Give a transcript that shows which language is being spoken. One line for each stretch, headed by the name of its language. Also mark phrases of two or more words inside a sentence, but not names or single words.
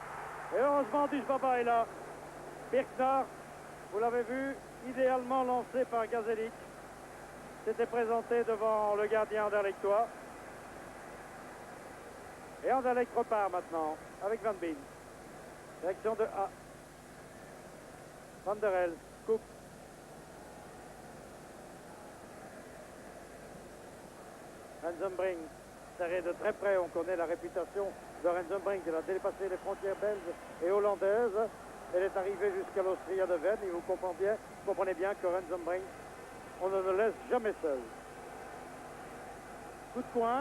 French: Et heureusement, Dusbaba est là. Birkner, vous l'avez vu, idéalement lancé par Gazelic. S'était présenté devant le gardien anderlechtois. Et Anderlecht repart maintenant avec Van Bien. Direction de A. Van der Elst, Cook. Rensenbrink, serré de très près. On connaît la réputation de Rensenbrink. Il a dépassé les frontières belges et hollandaises. Elle est arrivée jusqu'à l'Austria de Vienne. Et vous comprenez bien que Rensenbrink, on ne le laisse jamais seul. Coup de coin.